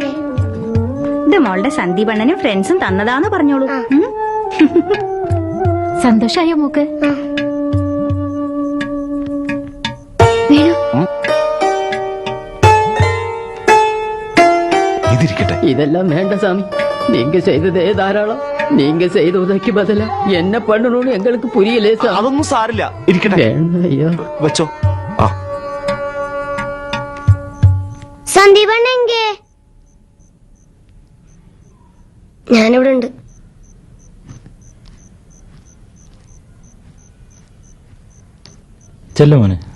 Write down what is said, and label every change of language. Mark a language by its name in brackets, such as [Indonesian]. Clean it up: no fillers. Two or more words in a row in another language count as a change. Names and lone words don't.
[Malayalam] ഇത് മോളുടെ സന്ദീപണ്ണനും ഫ്രണ്ട്സും തന്നതാന്ന് പറഞ്ഞോളൂ. സന്തോഷായോ മോക്ക്? ഇതിരിക്കട്ടെ. [Tamil] இதெல்லாம் வேண்டாம் சாமி, நீங்க செய்ததே தாராளம். நீங்க செய்த உதவிக்கு பதிலா என்ன பண்ணணும்னு எங்களுக்கு புரியலே சாமி. [Malayalam] അതൊന്നും സാരില്ല, ഇരിക്കട്ടെ. [Tamil] வேண்டாம் ஐயா. [Malayalam] വെച്ചോ. ആ സന്ദീപണ്ണെങ്കേ? ഞാനിവിടെ ഉണ്ട്. ചെല്ലുമോനെ.